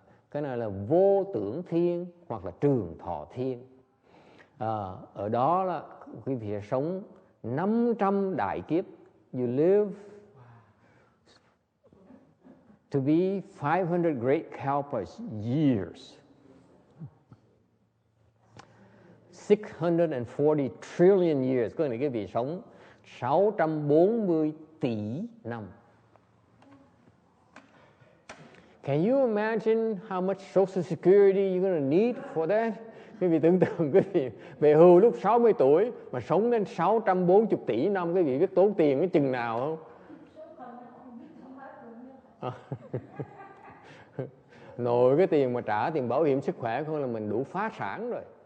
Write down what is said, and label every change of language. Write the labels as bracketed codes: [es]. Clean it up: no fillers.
[vi] Cái này là vô tưởng thiên hoặc là trường thọ thiên. Ở đó là quý vị sẽ sống 500 đại kiếp. [en] You live to be 500 great kalpas years. 640 trillion years. [vi] Có nghĩa là quý vị sống 640 tỷ năm. [en] Can you imagine how much social security you're going to need for that? [vi] Quý vị tưởng tượng quý vị về hưu lúc 60 tuổi mà sống đến 640 tỷ năm, quý vị biết tốn tiền cái chừng nào không? Nội cái tiền mà trả tiền bảo hiểm sức khỏe không là mình đủ phá sản rồi.